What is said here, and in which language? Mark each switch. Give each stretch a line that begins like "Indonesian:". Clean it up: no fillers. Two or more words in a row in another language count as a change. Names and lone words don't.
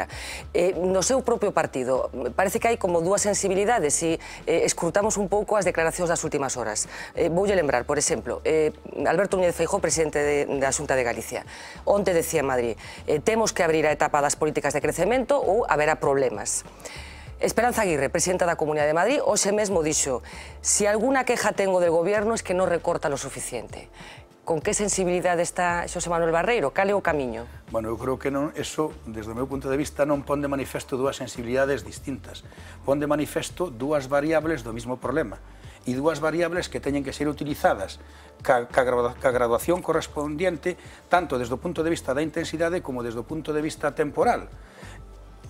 Galician: No seu propio partido, parece que hai como dúas sensibilidades e escrutamos un pouco as declaracións das últimas horas. Voulle lembrar, por exemplo, Alberto Núñez Feijóo, presidente da Xunta de Galicia, onte decía en Madrid, temos que abrir a etapa das políticas de crecemento ou haberá problemas. Esperanza Aguirre, presidenta da Comunidade de Madrid, hoxe mesmo dixo,
Spanish: si alguna queja tengo del gobierno es que non recorta lo suficiente.
Galician: Con que sensibilidade está Xosé Manuel Barreiro? Cal é o camiño? Bueno, eu creo que non, eso, desde o meu punto de vista, non pon de manifesto dúas sensibilidades distintas. Pon de manifesto dúas variables do mismo problema e dúas variables que teñen que ser utilizadas ca graduación correspondiente tanto desde o punto de vista da intensidade como desde o punto de vista temporal.